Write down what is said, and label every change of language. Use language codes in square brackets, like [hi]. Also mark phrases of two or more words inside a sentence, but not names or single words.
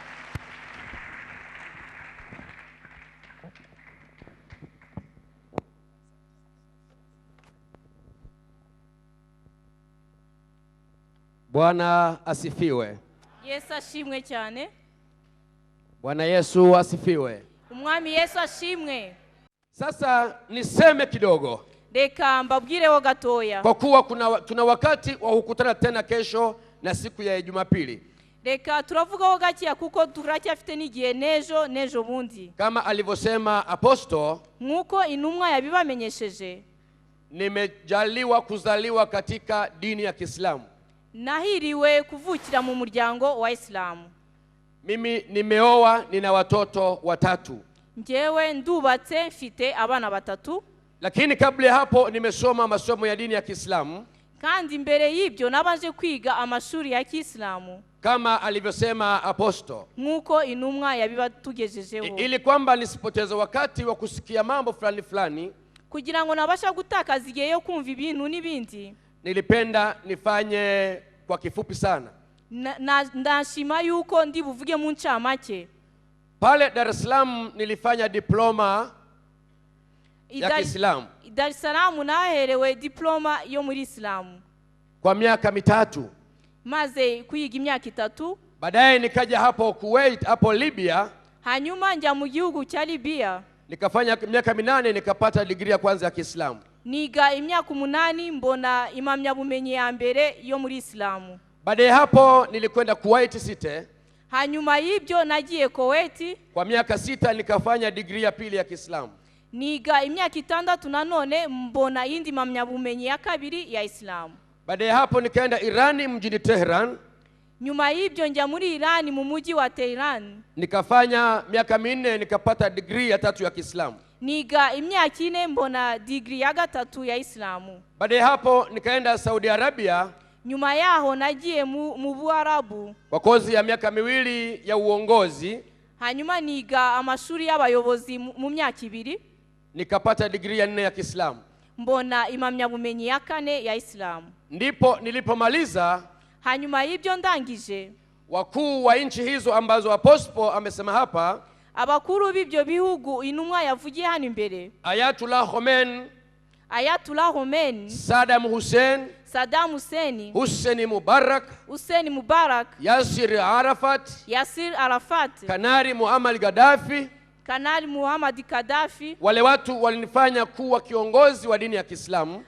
[sw] Bwana asifiwe. [rw] Yesu ashimwe cyane. [sw] Bwana Yesu asifiwe. [rw] Umwami Yesu ashimwe. [sw] Sasa niseme kidogo. [rw] Reka mbabwireho gatoya. [sw] Kwa kuwa tuna wakati wa kukutana tena kesho na siku ya Jumapili. [rw] Reka turavugaho gakiya kuko turacyafite n'igihe nejo bundi. [sw] Kama alivyosema Aposto, [rw] nkuko intumwa yabibamenyesheje, [sw] nimejaliwa kuzaliwa katika dini ya Kiislamu. [rw] Nahiriwe kuvukira mu muryango wa Islamu. [sw] Mimi nimeoa, nina watoto 3. [rw] Njewe ndubatse mfite abana 3. [sw] Lakini kabla ya hapo nimesoma masomo ya dini ya Kiislamu. [rw] Kandi mbere y'ibyo nabanje kwiga amashuri ya Kiislamu. [sw] Kama alivyosema Aposto, [rw] nkuko intumwa yabibatugejejeho. [sw] Ili kwamba nisipoteze wakati wa kusikia mambo fulani [rw] kugira ngo nabasha gutakaza igihe yo kumva ibintu n'ibindi. [sw] Nilipenda nifanye kwa kifupi sana. [rw] Ndashima yuko ndi buvuge mu ncamake. [sw] Pale Dar es Salaam nilifanya diploma ya Kiislamu. [rw] Dar es Salaam naherewe diploma yo muri Islamu [sw] kwa miaka 3. [rw] Maze kuyiga imyaka 3. [sw] Baadaye nikaja hapo Kuwait, hapo Libya. [rw] Hanyuma njya mu gihugu cya Libya. [sw] Nikafanya miaka 8 nikapata degree ya kwanza ya Kiislamu. [rw] Niga imyaka 8 mbona impamyabumenyi ya mbere yo muri Islamu. [sw] Baadaye hapo nilikwenda Kuwait City. [rw] Hanyuma y'ibyo nagiye Kuwait. [sw] Kwa miaka 6 nikafanya degree ya pili ya Kiislamu. [rw] Niga imyaka 6 nanone mbona yindi mpamyabumenyi ya kabiri ya Islamu. [sw] Baadaye hapo nikaenda Irani mjini Tehran. [rw] Nyuma y'ibyo njya muri Irani mu mujyi wa Tehran. [sw] Nikafanya miaka 4 nikapata degree ya 3 ya Kiislamu. [rw] Niga imyaka 4 mbona degree ya 3 ya Islamu. [sw] Baadaye hapo nikaenda Saudi Arabia. [rw] Nyuma yaho nagiye mu Buarabu [sw] kwa kozi ya miaka 2 ya uongozi. [rw] Hanyuma niga amashuri y'abayobozi mu myaka 2. [sw] Nikapata degree ya 4 ya Kiislamu. [rw] Mbona impamyabumenyi ya 4 ya Islamu. [sw] Ndipo nilipomaliza, [rw] hanyuma y'ibyo ndangije, [sw] wakuu wa nchi hizo ambazo Apostle amesema hapa, [rw] abakuru b'ibyo bihugu intumwa yavugiye hano imbere, Ayatollah Khomeini, Saddam Hussein, Hussein Mubarak, Yasir Arafat, Kanali Muhammad Gaddafi. [sw] Wale watu walinifanya kuwa kiongozi wa dini ya Kiislamu.